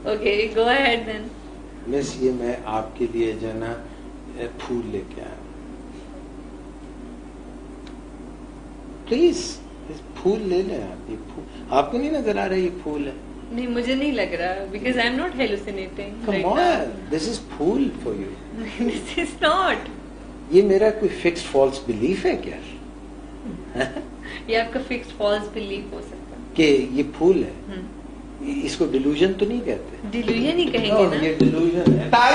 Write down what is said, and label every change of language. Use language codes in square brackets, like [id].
[en] Okay go ahead then. [ur] مس یہ میں آپ کے لیے جو ہے نا پھول لے کے آیا ہوں, پلیز پھول لے لیں آپ. یہ پھول آپ کو نہیں نظر آ رہا یہ پھول ہے؟ نہیں مجھے نہیں لگ رہا [en] Because I am not hallucinating. Come on, this is پھول for you. This is not. [ur] یہ میرا کوئی فکسڈ فالس بلیف ہے کیا؟ یہ آپ کا فکسڈ فالس بلیف ہو سکتا ہے کہ یہ پھول ہے. اس کو ڈیلوژن تو نہیں کہتے. ڈیلوژن ہی کہیں گے نا. یہ ڈیلوژن ہے.